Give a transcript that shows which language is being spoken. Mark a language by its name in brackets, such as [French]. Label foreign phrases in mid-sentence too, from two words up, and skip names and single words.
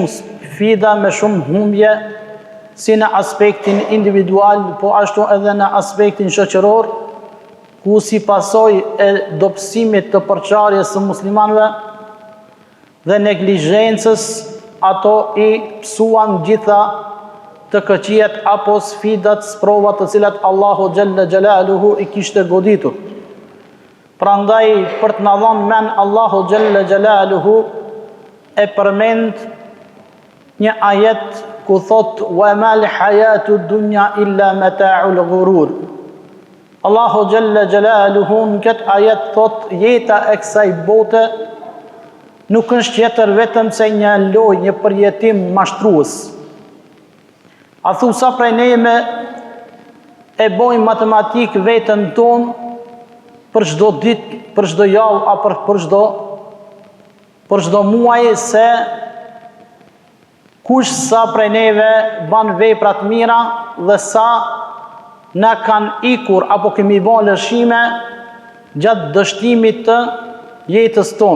[Albanian] sfida, me shumë humbje, si në aspektin individual, po ashtu edhe në aspektin shoqëror, ku si pasoj e dobësimit të përçarjes së muslimanëve dhe neglizhencës, ato i psuan gjitha të këqijet apo sfidat, sprovat të cilat Allahu [Arabic] جل جلاله [Albanian] i kishte goditur. Prandaj për të na dhënë men Allahu [Arabic] جل جلاله [Albanian] e përmend një ajet ku thot [Arabic] وما الحياة الدنيا إلا متاع الغرور. [Albanian] Allahu [Arabic] جل جلاله [Albanian] në këtë ajet thot jeta e kësaj bote nuk është tjetër vetëm se një lojë, një përjetim mashtrues. A thu sa prej neve e bojmë matematik vetën tonë për çdo ditë, për çdo javë apo për çdo muaj se kush sa prej neve ban vepra të mira dhe sa na kanë ikur apo kemi bën lëshime gjatë dështimit të jetës tonë.